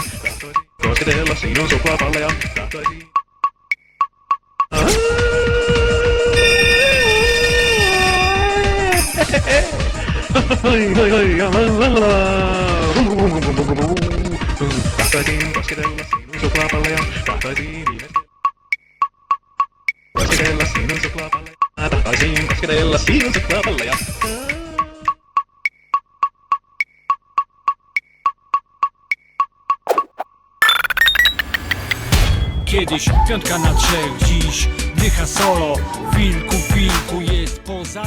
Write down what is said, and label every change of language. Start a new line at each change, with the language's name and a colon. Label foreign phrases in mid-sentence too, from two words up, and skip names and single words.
Finnish: Kosketella sinun suklaapalleja. Tahtoisin kosketella sinun suklaapalleja. Tahtoisin kosketella sinun suklaapalleja. Tahtoisin kosketella sinun suklaapalleja.
Polish: Kiedyś piątka na trzech, dziś dycha solo. Wilku jest poza